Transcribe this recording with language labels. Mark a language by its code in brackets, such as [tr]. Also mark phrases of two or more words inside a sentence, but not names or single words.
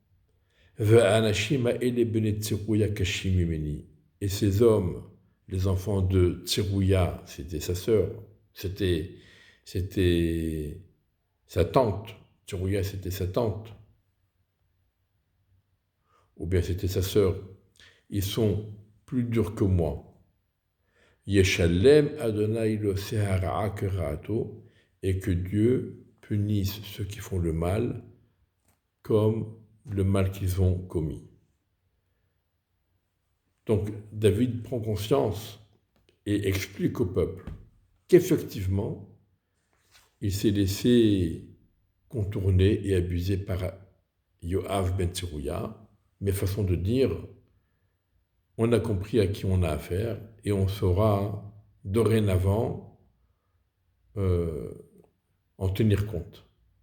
[fr] Et ces hommes, les enfants de Tserouya, c'était sa sœur, c'était sa tante. Tserouya, c'était sa tante. Ou bien c'était sa sœur. Ils sont plus durs que moi. [he] ישלם ה' לעשה הרעה כרעתו, [fr] et que Dieu punisse ceux qui font le mal comme le mal qu'ils ont commis. Donc David prend conscience et explique au peuple qu'effectivement, il s'est laissé contourner et abuser par Yoav ben Tserouya, mais façon de dire, on a compris à qui on a affaire et on saura dorénavant en tenir compte.